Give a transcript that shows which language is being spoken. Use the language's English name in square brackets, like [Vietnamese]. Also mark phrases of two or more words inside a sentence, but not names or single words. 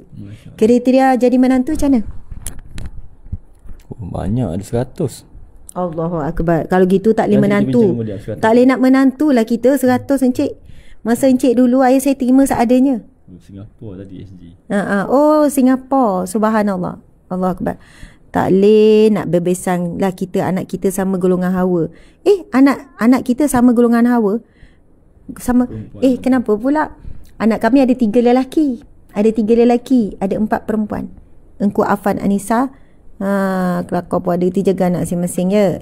[Malay] Kriteria jadi menantu macam mana? Banyak, ada 100. [Arabic] الله أكبر. [Malay] Kalau gitu tak boleh menantu. Tak boleh nak menantu lah kita 100 encik. Masa encik dulu ayah saya terima seadanya. Singapura tadi SG. Oh, Singapura. [Arabic] سبحان الله. الله أكبر. [Malay] Tak boleh nak berbesan lah kita, anak kita sama golongan Hawa. Anak kita sama golongan Hawa. Sama perempuan. Kenapa pula? Anak kami ada 3 lelaki. Ada 3 lelaki, ada 4 perempuan. Engku Afan Anissa. Kelakar pun ada 3 anak masing-masing ya.